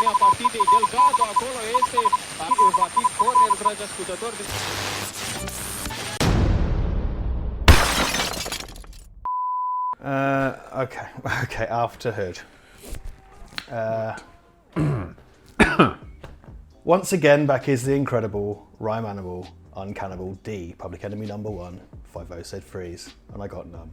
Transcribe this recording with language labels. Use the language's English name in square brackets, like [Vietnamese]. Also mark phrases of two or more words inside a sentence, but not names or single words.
[Romanian] partidei. Delgado acolo este, va fi corner, dragi ascultători. [English] Okay, after Hood. Once again, back is the incredible, rhyme animal, uncannibal D, Public Enemy #1, 5-0 said freeze, and I got none.